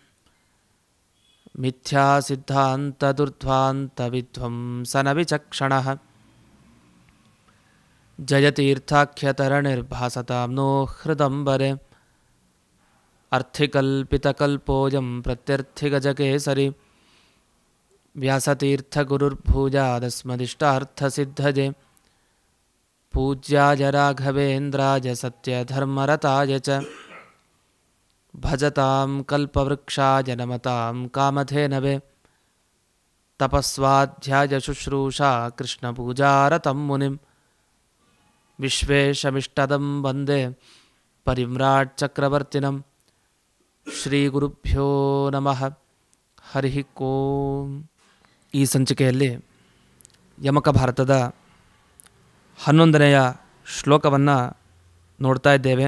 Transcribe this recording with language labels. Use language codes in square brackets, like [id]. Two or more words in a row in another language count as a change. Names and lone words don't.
[sa] ಮಿಥ್ಯಾಸಿದ್ಧಾಂತದುರ್ಧ್ವಾಂತವಿಧ್ವಂಸನವಿಚಕ್ಷಣಃ ಜಯತೀರ್ಥಾಖ್ಯತರಣಿರ್ಭಾಸತಾಂ ನೋ ಹೃದಂಬರೆ ಅರ್ಥಿಕಲ್ಪಿತಕಲ್ಪೋऽಯಂ ಪ್ರತ್ಯರ್ಥಿಗಜಕೇಸರಿ ವ್ಯಾಸತೀರ್ಥಗುರುರ್ಭೂಜಾದಸ್ಮದಿಷ್ಟಾರ್ಥಸಿದ್ಧಜೆ ಪೂಜ್ಯಾಯ ರಾಘವೇಂದ್ರಾಯ ಸತ್ಯಧರ್ಮರತಾಯ ಚ ಭಜತಾಂ ಕಲ್ಪವೃಕ್ಷಾಯ ನಮತಾಂ ಕಾಮಧೇನವೇ ತಪಸ್ವಾಧ್ಯಾಯ ಶುಶ್ರೂಷಾ ಕೃಷ್ಣಪೂಜಾರತಂ ಮುನಿಂ ವಿಶ್ವೇಶಮಿಷ್ಟದಂ ವಂದೇ ಪರಿವ್ರಾಟ್ ಚಕ್ರವರ್ತಿನಂ ಶ್ರೀಗುರುಭ್ಯೋ ನಮಃ ಹರಿ ಓಂ. [kn] ಈ ಸಂಚಿಕೆಯಲ್ಲಿ ಯಮಕ ಭಾರತದ 11ನೆಯ ಶ್ಲೋಕವನ್ನು ನೋಡ್ತಾ ಇದ್ದೇವೆ.